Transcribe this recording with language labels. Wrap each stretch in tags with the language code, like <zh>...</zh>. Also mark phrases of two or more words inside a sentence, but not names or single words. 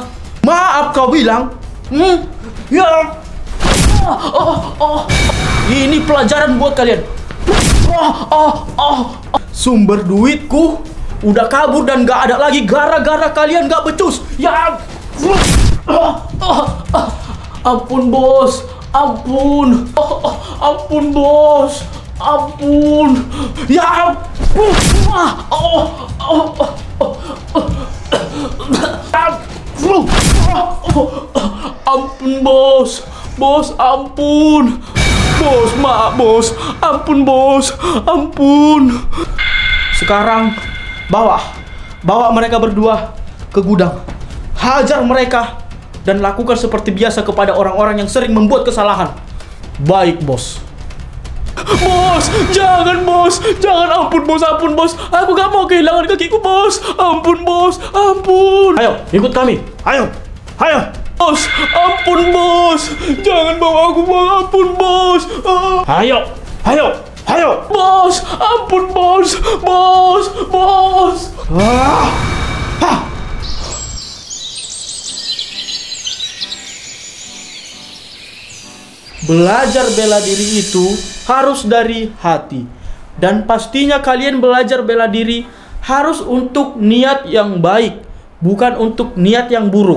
<id>Maaf kau bilang? Ya. Ini pelajaran buat kalian. Sumber duitku udah kabur dan nggak ada lagi gara-gara kalian nggak becus. Ya. Ampun bos, ampun. Ampun bos, ampun. Ya ampun. Ampun bos, ampun. Bos, maaf bos, ampun bos, ampun. Sekarang bawa mereka berdua ke gudang. Hajar mereka dan lakukan seperti biasa kepada orang-orang yang sering membuat kesalahan. Baik bos. Bos, jangan bos, jangan, ampun bos, aku gak mau kehilangan kakiku bos, ampun bos, ampun. Ayo, ikut kami, ayo. Bos, ampun bos, jangan bawa aku bos, ampun bos. Ayo. Bos, ampun bos. Belajar bela diri itu harus dari hati. Dan pastinya kalian belajar bela diri harus untuk niat yang baik, bukan untuk niat yang buruk.</id>